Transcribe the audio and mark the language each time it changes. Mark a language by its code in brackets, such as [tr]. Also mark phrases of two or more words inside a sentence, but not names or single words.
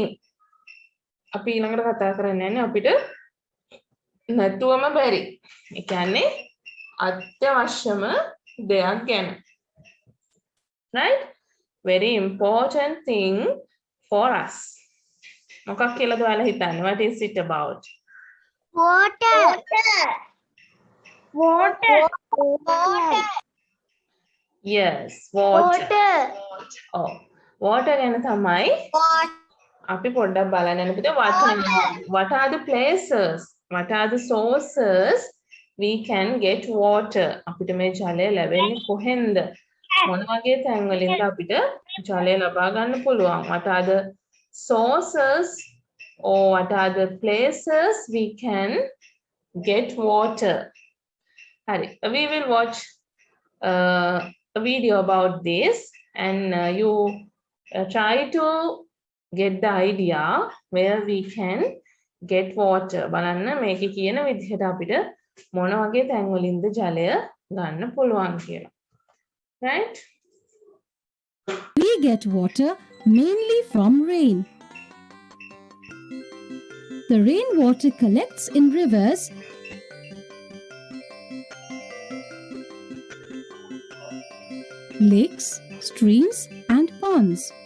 [si] අපි ඊළඟට කතා කරන්න යන්නේ අපිට නැතුවම බැරි. ඒ කියන්නේ අත්‍යවශ්‍යම දෙයක් ගැන. [en] Right? Very important thing for us. [si] මොකක් කියලාද ඔයාලා හිතන්නේ? [en] What is it about? Water. Yes, water. Oh, water [si] ගැන තමයි අපි පොඩ්ඩක් බලන්න යනකොට [en] what are the places, what are the sources we can get water? [si] අපිට මේ ජලය ලැබෙන්නේ කොහෙන්ද? මොන වගේ තැන් වලින්ද අපිට ජලය ලබා ගන්න පුළුවන්? [en] What are the sources or what are the places we can get water? Hari, we will watch a video about this, and you try to get the idea where we can get water. [si] බලන්න මේකේ කියන විදිහට අපිට මොන වගේ තැන් වලින්ද ජලය ගන්න පුළුවන් කියලා. [en] Right? We get water mainly from rain. The rainwater collects in rivers, lakes, streams, and ponds.